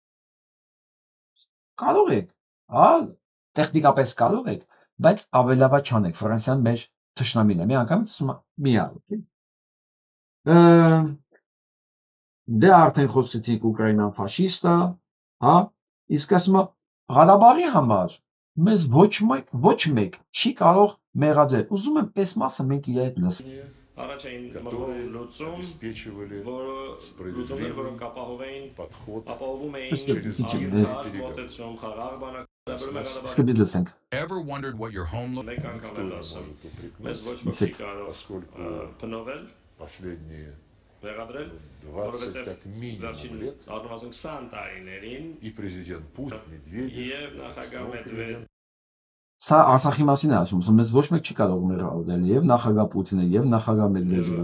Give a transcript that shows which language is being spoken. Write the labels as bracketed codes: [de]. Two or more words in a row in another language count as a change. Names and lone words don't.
[hy] Կարող եք, հա, տեխնիկապես կարող եք, բայց ավելավա չանեք, Ֆրանսիան մեր թշնամին է, մի անգամից մի առ։ Դե արդեն խոսեցինք Ուկրաինան ֆաշիստ է, հա, իսկ ասում եմ Ղարաբաղի համար մեզ ոչ մեկ չի կարող մեղադրել։ Ուզում եմ այս մասը մենք իր հետ լսենք։ Առաջային մղում լուծում, լուծումներ, որոնք ապահովում էին արդար մոտեցում, խաղաղ բանակցություն։ [en] Ever wondered what your home looked [hy] Մեկ անգամ էլ ասեմ, մեզ ոչ ոք չի կարող փնովել, մեղադրել, որովհետև վերջին առնվազն 20 տարիներին և նախագահ Մեդվեդևը Սա Արցախի մասին է ասում, մեզ ոչ մեկ չի կարող մեղադրել եւ նախագահ Պուտինը եւ նախագահ Մեդվեդևը։